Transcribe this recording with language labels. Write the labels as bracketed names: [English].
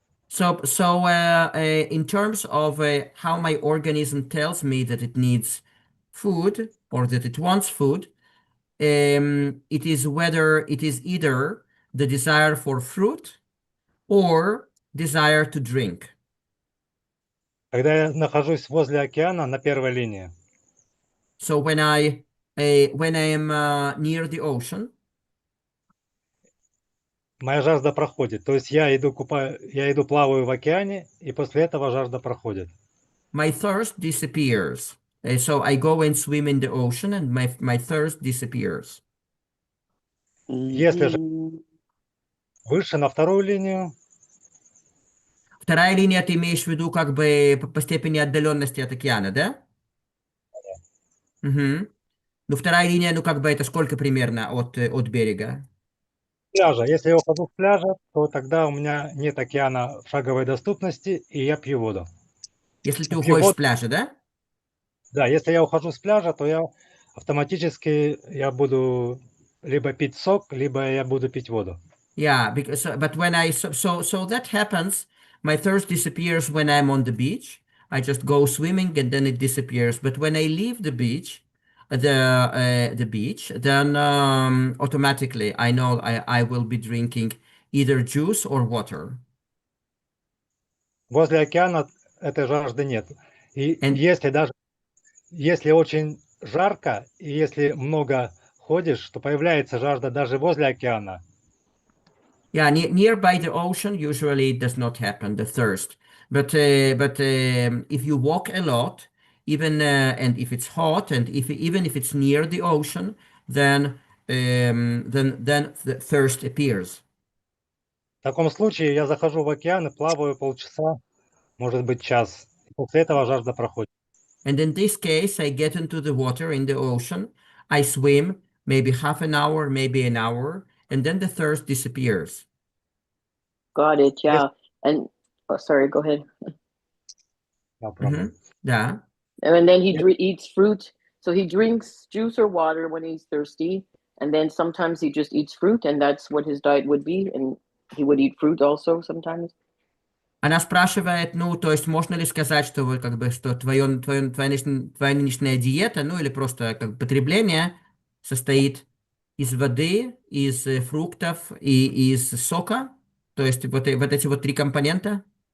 [English] So in terms of how my organism tells me that it needs food or that it wants food, it is whether it is either the desire for fruit or desire to drink. [Russian] Когда я нахожусь возле океана на первой линии, [English] So when I am near the ocean, [Russian] моя жажда проходит. То есть я иду плаваю в океане, и после этого жажда проходит. [English] my thirst disappears. So I go and swim in the ocean and my thirst disappears. [Russian] Если же выше на вторую линию, Вторая линия ты имеешь в виду как бы по степени отдаленности от океана, да? Угу. Ну, вторая линия, ну, как бы это сколько примерно от берега? пляжа. Если я ухожу с пляжа, то тогда у меня нет океана в шаговой доступности, и я пью воду. Если ты Пью уходишь с воду. пляжа, да? Да, если я ухожу с пляжа, то я автоматически буду либо пить сок, либо я буду пить воду. [English] Yeah, because but when so that happens, my thirst disappears when I'm on the beach. I just go swimming and then it disappears. But when I leave the beach, the beach, then automatically I know I will be drinking either juice or water. [Russian] Возле океана этой жажды нет. И [English] And [Russian] если очень жарко, и если много ходишь, то появляется жажда даже возле океана. [English] yeah, nearby the ocean, usually it does not happen, the thirst. But if you walk a lot, even and if it's hot, and even if it's near the ocean, then the thirst appears. [Russian] В таком случае я захожу в океан и плаваю полчаса, может быть, час. После этого жажда проходит. [English] And in this case, I get into the water in the ocean, I swim maybe half an hour, maybe an hour, and then the thirst disappears. Got it. Yeah. And sorry, go ahead. No problem. [Russian] Да. [English] And then he eats fruit. So he drinks juice or water when he's thirsty. And then sometimes he just eats fruit, and that's what his diet would be. And he would eat fruit also sometimes. [Russian] Она спрашивает, ну, то есть можно ли сказать, что вы как бы, что твоя нынешняя диета, ну, или просто как бы потребление состоит из воды, из фруктов и из сока? То есть вот эти вот три компонента?